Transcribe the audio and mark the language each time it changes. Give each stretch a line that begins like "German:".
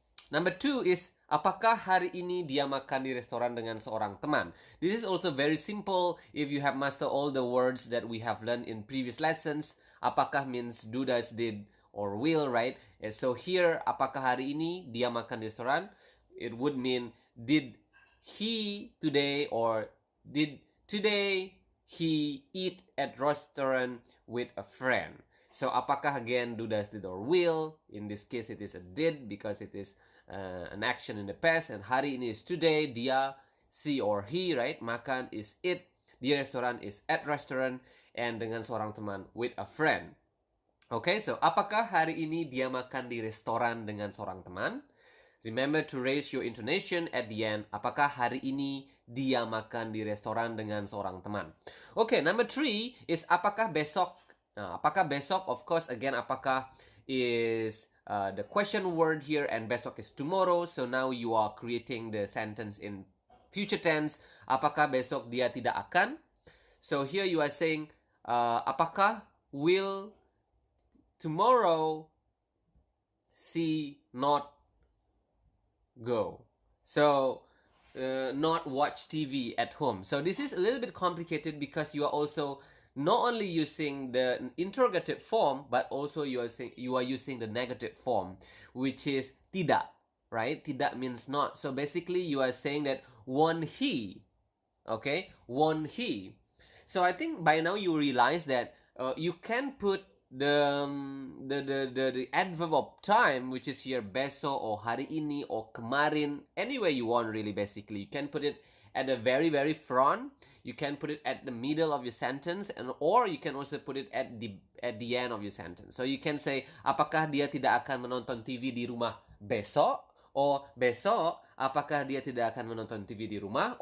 English: Number 2 is,
Indonesian: apakah hari ini dia makan di restoran dengan seorang teman?
English: This is also very simple if you have mastered all the words that we have learned in previous lessons. Apakah means do, does, did, or will, right? And so here,
Indonesian: apakah hari ini dia makan di restoran?
English: It would mean, did he today, or did today he eat at restaurant with a friend? So apakah again do, does, did, or will? In this case it is a did because it is an action in the past, and hari ini is today, dia, she or he, right? Makan is it, di restoran is at restaurant, and
Indonesian: dengan seorang teman
English: with a friend. Okay, so
Indonesian: apakah hari ini dia makan di restoran dengan seorang teman?
English: Remember to raise your intonation at the end.
Indonesian: Apakah hari ini dia makan di restoran dengan seorang teman?
English: Okay, number 3 is
Indonesian: apakah besok? Apakah besok?
English: Of course, again, apakah is the question word here, and besok is tomorrow. So now you are creating the sentence in future tense.
Indonesian: Apakah besok dia tidak akan?
English: So here you are saying, apakah will tomorrow she not go? So not watch TV at home. So this is a little bit complicated because you are also not only using the interrogative form, but also you are using the negative form, which is tidak, right? Tidak means not. So basically you are saying that won't he, okay? Won't he? So I think by now you realize that you can put the adverb of time, which is here besok or hari ini or kemarin, anywhere you want really. Basically you can put it at the very front, you can put it at the middle of your sentence, and or you can also put it at the end of your sentence. So you can say,
Indonesian: apakah dia tidak akan menonton TV di rumah besok? Or besok, apakah dia tidak akan menonton TV di rumah?